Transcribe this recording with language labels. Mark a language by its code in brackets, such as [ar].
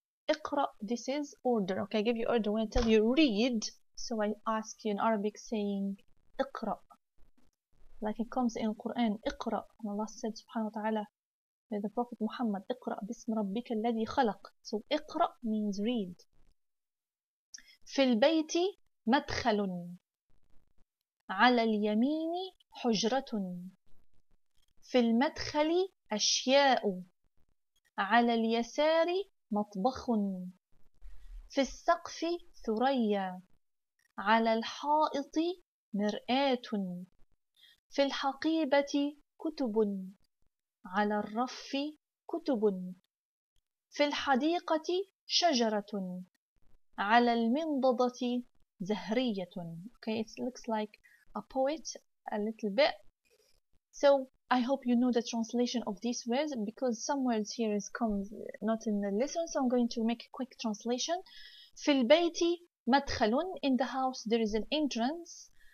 [en] اقرأ, this is order. Okay, I give you order when I tell you read. So I ask you in Arabic saying اقرأ, like it comes in Quran. اقرأ, and Allah said subhanahu wa ta'ala, the Prophet Muhammad, [ar] اقرأ باسم ربك الذي خلق. [en] So اقرأ means read. [ar] في البيت مدخل, على اليمين حجرة, في المدخل أشياء, على اليسار مطبخ, في السقف ثريا, على الحائط مرآة, في الحقيبة كتب, على الرف كتب, في الحديقة شجرة, على المنضدة زهرية. [en] Okay, it looks like a poet a little bit. So I hope you know the translation of these words, because some words here is comes not in the lesson, so I'm going to make a quick translation. [ar] في البيت مدخل, [en] in the house there is an entrance.